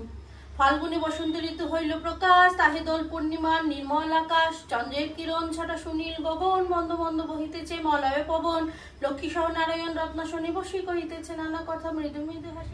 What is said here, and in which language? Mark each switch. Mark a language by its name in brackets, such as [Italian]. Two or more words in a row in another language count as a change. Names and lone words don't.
[Bangla] ফাল্গুনী বসন্ত ঋতু হইল প্রকাশ তাহে দোল পূর্ণিমা নির্মল আকাশ চন্দ্রের কিরণ ছটা সুনীল গগন মন্দ মন্দ বহিতেছে মলয় পবন লক্ষ্মী সহ নারায়ণ রত্নাসনে বসে কহিতেছে নানা কথা মৃদু মৃদু হাসি।